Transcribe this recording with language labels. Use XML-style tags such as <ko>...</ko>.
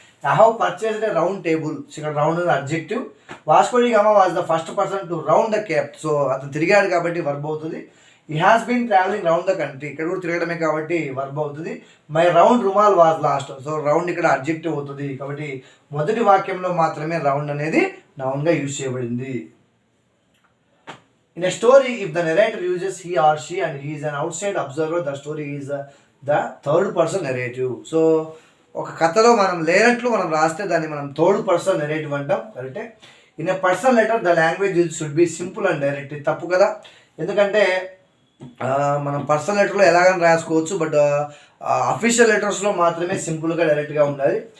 <en>I have purchased a round table.</en> <te>ఇక్కడ round అనేది adjective.</te> <en>Vasco da Gama was the first person to round the cape.</en> <te>So అతను తిరిగాడు కాబట్టి verb అవుతుంది.</te> <en>He has been travelling round the country.</en> <te>ఇక్కడ కూడా తిరగడమే కాబట్టి వర్బ్ అవుతుంది.</te> <en>My round rumal was lost.</en> <te>So round ఇక్కడ అడ్జెక్టివ్ అవుతుంది. కాబట్టి మొదటి వాక్యంలో మాత్రమే రౌండ్ అనేది నౌన్గా యూజ్ చేయబడింది.</te> <en>In a story, if the narrator uses he or she and he is an outside observer, the story is the third person narrative.</en> <te>So ఒక కథలో మనం లేనట్లు మనం రాస్తే దాన్ని మనం థర్డ్ పర్సన్ నెరేటివ్ అంటాం, కరెక్టే.</te> <en>In a personal letter the language should be simple and direct.</en> <te>తప్పు కదా, ఎందుకంటే మనం పర్సనల్ లెటర్లో ఎలాగైనా రాసుకోవచ్చు, బట్ అఫీషియల్ లెటర్స్లో మాత్రమే సింపుల్గా డైరెక్ట్గా ఉండాలి.</te>